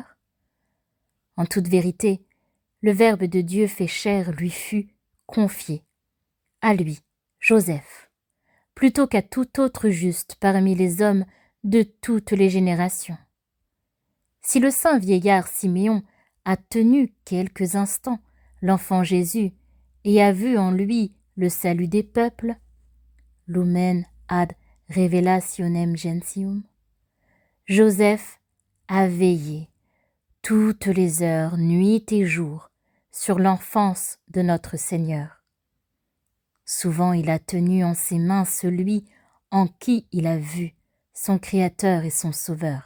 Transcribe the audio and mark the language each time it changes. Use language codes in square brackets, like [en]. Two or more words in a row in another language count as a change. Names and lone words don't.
[fr] En toute vérité, le Verbe de Dieu fait chair lui fut confié, à lui, Joseph, plutôt qu'à tout autre juste parmi les hommes de toutes les générations. Si le saint vieillard Siméon a tenu quelques instants l'enfant Jésus et a vu en lui le salut des peuples, [la] lumen ad revelationem gentium, [fr] Joseph a veillé toutes les heures, nuit et jour, sur l'enfance de notre Seigneur. Souvent il a tenu en ses mains celui en qui il a vu son Créateur et son Sauveur.